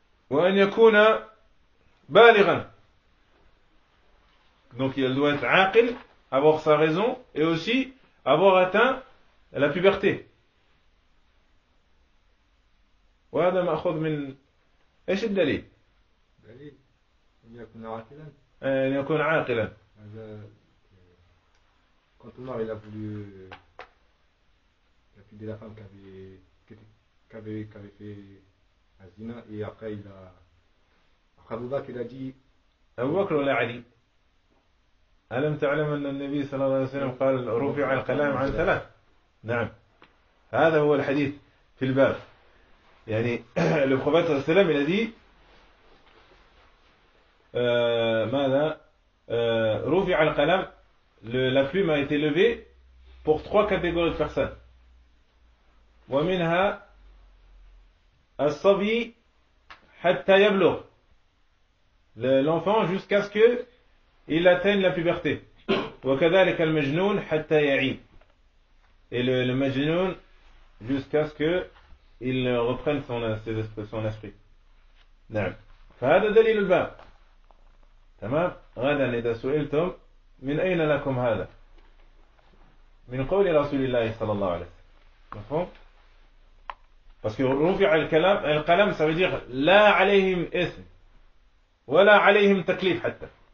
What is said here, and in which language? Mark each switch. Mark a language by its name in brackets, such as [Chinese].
[Arabic] وأن يكون بالغا [French] Donc elle doit être aqil, avoir sa raison, et aussi avoir atteint la puberté. [Arabic] وهذا مأخوذ من إيش الدليل؟ دليل أن يكون عاقلا. أن يكون عاقلا. [French] هذا quand Omar il a voulu la fille de la femme qui avait fait azina et après il a Abu Bakr il a dit [Arabic] Abu Bakr ولا علي ألم تعلم أن النبي صلى الله عليه وسلم قال رفع القلم عن ثلاث نعم هذا هو الحديث في الباب يعني النبي صلى الله عليه وسلم الذي ماذا رفع القلم [French] la plume a été levée pour trois catégories de personnes [Arabic] ومنها الصبي حتى يبلغ [French] l'enfant jusqu'à ce que il atteint la puberté. [Arabic] وكذلك المجنون حتى يعي. [French] Et le majnoun jusqu'à ce que il reprenne son esprit. [Arabic] نعم. فهذا دليل الباب. تمام؟ غدا إذا سئلتم من أين لكم هذا؟ من قول رسول الله صلى الله عليه وسلم. مفهوم؟ [French] Parce que [Arabic] رفع الكلام القلم [French] ça veut dire [Arabic] لا عليهم اسم ولا عليهم تكليف حتى.